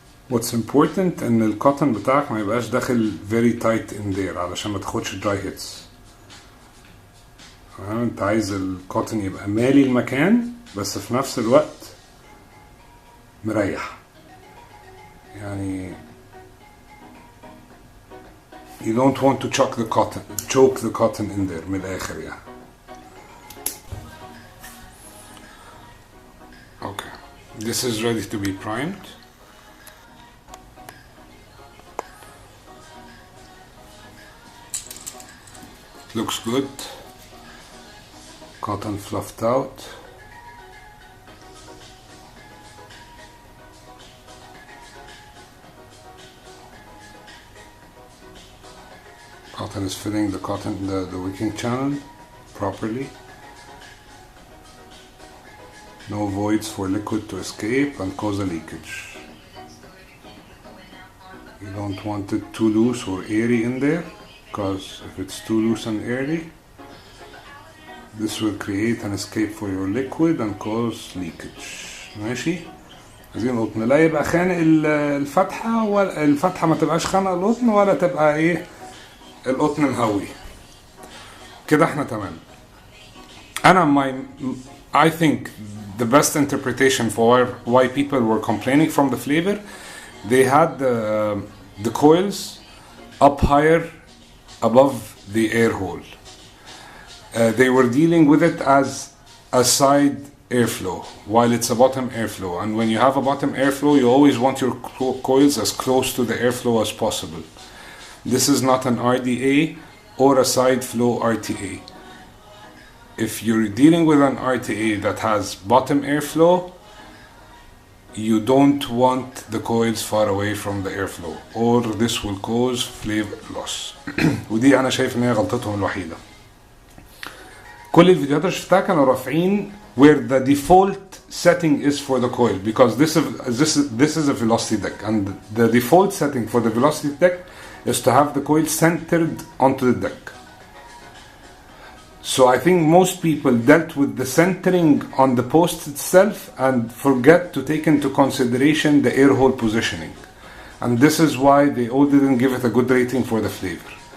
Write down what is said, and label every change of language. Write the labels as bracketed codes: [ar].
[en] What's important [ar] ان الكوتن بتاعك ما يبقاش داخل [en] very tight in there [ar] علشان ما تاخدش [en] dry hits. [ar] انت عايز الكوتن يبقى مالي المكان بس في نفس الوقت مريح. [en] يعني you don't want to choke the cotton in there [ar] من الاخر يعني. [en] Okay, this is ready to be primed. Looks good. Cotton fluffed out. Cotton is filling the wicking channel properly. No voids for liquid to escape and cause a leakage. You don't want it too loose or airy in there, because if it's too loose and airy, this will create an escape for your liquid and cause leakage. ماشي؟ [ar] عايزين قطن لا يبقى خانق الفتحة، ولا الفتحة ما تبقاش خانقة القطن، ولا تبقى ايه القطن مهوي كده. احنا تمام. [en] انا I think the best interpretation for why people were complaining from the flavor, they had the coils up higher above the air hole. They were dealing with it as a side airflow while it's a bottom airflow, and when you have a bottom airflow you always want your coils as close to the airflow as possible. This is not an RDA or a side flow RTA. If you're dealing with an RTA that has bottom airflow, you don't want the coils far away from the airflow or this will cause flavor loss. [ar] ودي انا شايف ان هي غلطتهم الوحيده. كل الفيديوهات اللي شفتها كانوا رافعين [en] where the default setting is for the coil, because this is a velocity deck, and the default setting for the velocity deck is to have the coil centered onto the deck. So I think most people dealt with the centering on the post itself and forget to take into consideration the air hole positioning, and this is why they all didn't give it a good rating for the flavor.